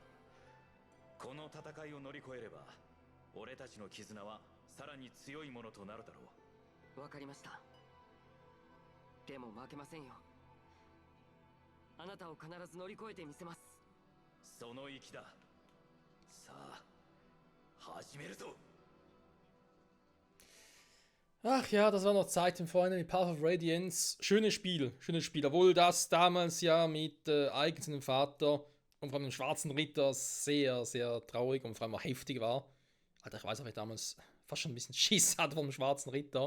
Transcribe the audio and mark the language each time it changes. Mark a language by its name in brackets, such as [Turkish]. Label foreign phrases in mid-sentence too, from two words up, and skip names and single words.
[Japanese] この戦いを乗り越えれば俺たちの絆はさらに強いものとなるだろう。わかりました。でも負けませんよ。あなたを必ず乗り越えてみせます。その意気だ。さあ、始めるぞ。 [German] Ach ja, das war noch Zeit im Freunde mit Path of Radiance. Schönes Spiel. Obwohl das damals ja mit Ike seinem Vater und vor allem dem Schwarzen Ritter sehr, sehr traurig und vor allem auch heftig war. Alter, ich weiß auch, ich damals fast schon ein bisschen Schiss hatte vom Schwarzen Ritter.